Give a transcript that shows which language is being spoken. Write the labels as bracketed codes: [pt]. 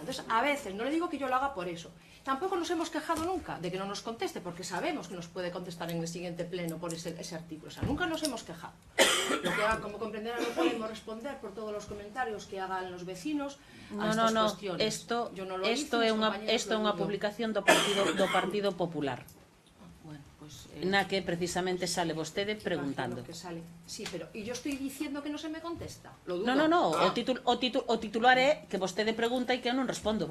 [es] Entonces, a veces, no le digo que yo lo haga por eso, tampoco nos hemos quejado nunca de que no nos conteste, porque sabemos que nos puede contestar en el siguiente pleno por ese artículo. O sea, nunca nos hemos quejado. Lo que, como comprenderán, no podemos responder por todos los comentarios que hagan los vecinos a estas cuestiones. [gl] Isto é unha publicación do Partido Popular, [es] Bueno, pues, [gl] na que precisamente sale vostede preguntando. Que sale. [es] Sí, pero ¿y yo estoy diciendo que no se me contesta? Lo dudo. [gl] No, o titular é que vostede pregunta e que eu non respondo.